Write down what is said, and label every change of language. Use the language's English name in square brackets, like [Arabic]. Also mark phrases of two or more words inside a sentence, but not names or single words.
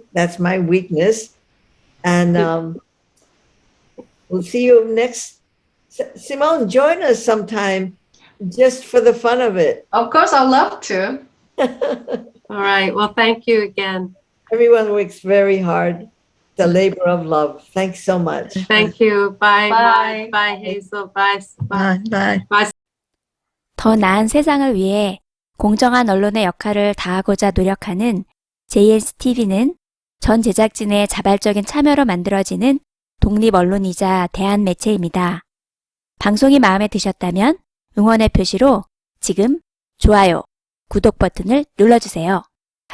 [English] That's my weakness. And we'll see you next. Simone, join us sometime just for the fun of it. Of course, I'd love to. All right. Well, thank you again. Everyone works very hard. The labor of love. Thanks so much. Thank you. Bye. Bye. Bye, Hazel. Bye. Bye. Bye. Bye. [Korean] 더 나은 세상을 위해 공정한 언론의 역할을 다하고자 노력하는 JSTV는 전 제작진의 자발적인 참여로 만들어지는 독립 언론이자 대한 매체입니다. 방송이 마음에 드셨다면 응원의 표시로 지금 좋아요, 구독 버튼을 눌러주세요.